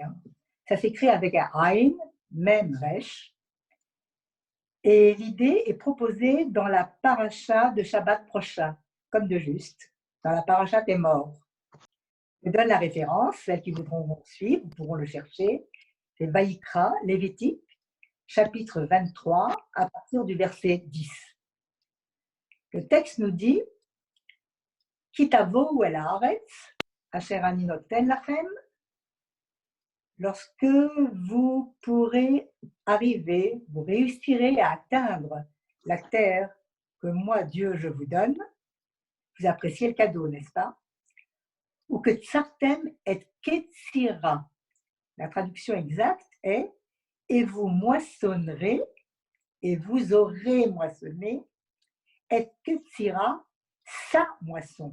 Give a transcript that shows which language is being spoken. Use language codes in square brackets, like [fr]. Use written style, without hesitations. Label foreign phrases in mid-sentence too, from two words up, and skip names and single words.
[fr] Ça s'écrit avec un Aïn, même Resh, et l'idée est proposée dans la paracha de Shabbat prochain, comme de juste, dans la paracha des morts. Je donne la référence, celles qui voudront suivre, pourront le chercher. C'est Vaïkra, Lévitique, chapitre 23, à partir du verset 10. Le texte nous dit « [he] כי תבואו אל הארץ אשר אני נותן לכם [fr] » lorsque vous pourrez arriver, vous réussirez à atteindre la terre que moi, Dieu, je vous donne, vous appréciez le cadeau, n'est-ce pas? Ou [he] וקצרתם את קצירה, [fr] la traduction exacte est « et vous moissonnerez, et vous aurez moissonné, et ketsira, sa moisson ».